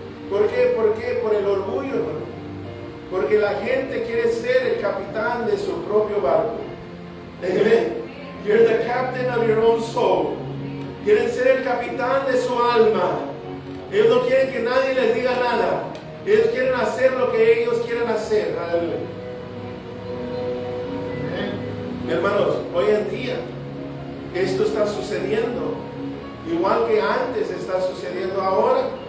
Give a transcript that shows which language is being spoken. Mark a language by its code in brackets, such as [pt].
[es] ¿Por qué? ¿Por qué? Por el orgullo, hermano. Porque la gente quiere ser el capitán de su propio barco. Amen. [en] You're the captain of your own soul. [es] Quieren ser el capitán de su alma. Ellos no quieren que nadie les diga nada. Ellos quieren hacer lo que ellos quieren hacer. Aleluya. Hermanos, hoy en día esto está sucediendo igual que antes está sucediendo ahora.